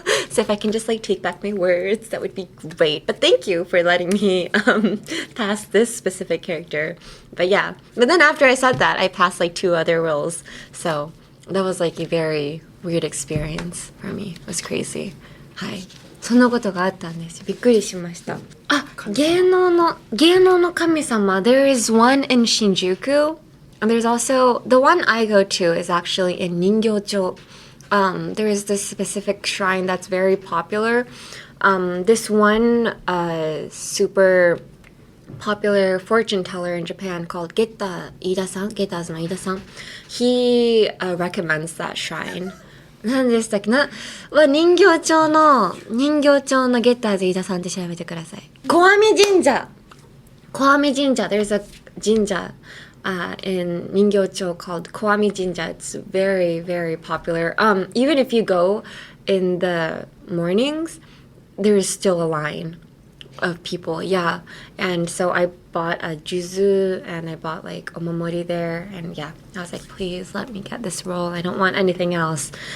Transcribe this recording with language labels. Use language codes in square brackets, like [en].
[en] So if I can just like take back my words, that would be great. But thank you for letting me pass this specific character. But yeah, but then after I said that, I passed like 2 other roles. So that was like a very weird experience for me. It was crazy. [ja] はい。そんなことがあったんです。びっくりしました。あ、芸能の神様. [en] There is one in Shinjuku. And there's also, the one I go to is actually in Ningyo-cho. There is this specific shrine that's very popular. This one super popular fortune teller in Japan called Geta Ida-san, Geta's no Ida-san. He recommends that shrine. [ja] 何でしたっけな、人形町のゲッターズ飯田さんって調べてください。小網神社。 [en] There's a 神社in 人形町 called 小網神社. It's very, very popular. Even if you go in the mornings, there's still a line of people. Yeah. And so I bought a juzu and I bought like Omamori there. And yeah, I was like, please let me get this roll. I don't want anything else.